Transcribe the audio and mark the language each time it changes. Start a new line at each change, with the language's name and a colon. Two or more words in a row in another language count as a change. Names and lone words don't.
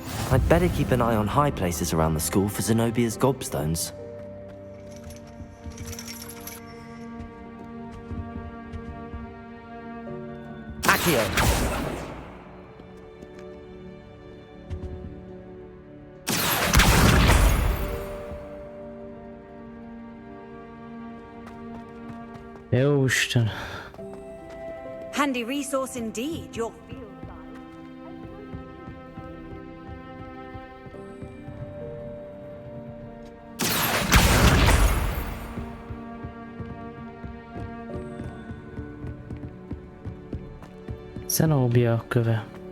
English: I'd better keep an eye on high places around the school for Zenobia's gobstones. Accio!
Hungarian: Jó Isten.
English: Handy resource indeed, your field
Hungarian: Zenobia köve.